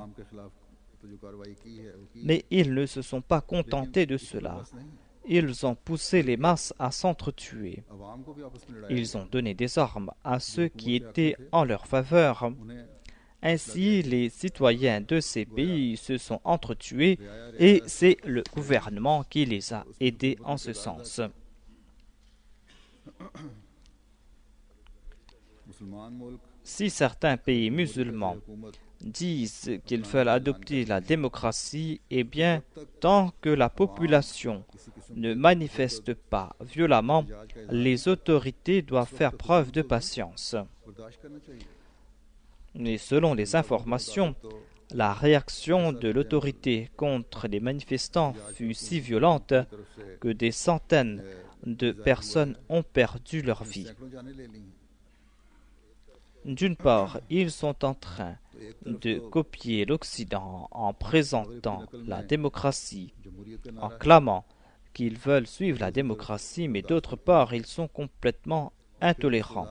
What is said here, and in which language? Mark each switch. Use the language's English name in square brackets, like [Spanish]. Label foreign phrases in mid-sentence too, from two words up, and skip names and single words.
[Urdu] اسلام کے خلاف تو جو کارروائی کی ہے وہ کی [French] Mais ils ne se sont pas contentés de cela. [Urdu] بس نہیں, [French] Ils ont poussé les masses à s'entretuer. [Urdu] عوام کو بھی آپس میں لڑایا. [French] Ils ont donné des armes à ceux qui étaient en leur faveur. [Urdu] انہیں [French] Ainsi, les citoyens de ces pays se sont entretués et c'est le gouvernement qui les a aidés en ce sens. [Urdu] مسلمان ملک [French] Si certains pays musulmans [Urdu] حکومت [French] disent qu'ils veulent adopter la démocratie, eh bien, tant que la population [Urdu] کسی قسم [French] ne manifeste pas violemment, les autorités doivent faire preuve de patience. [Urdu] برداشت کرنا چاہیے. [French] Mais selon les informations, la réaction de l'autorité contre les manifestants fut si violente que des centaines de personnes ont perdu leur vie. D'une part, ils sont en train de copier l'Occident en présentant la démocratie, en clamant qu'ils veulent suivre la démocratie, mais d'autre part, ils sont complètement intolérants.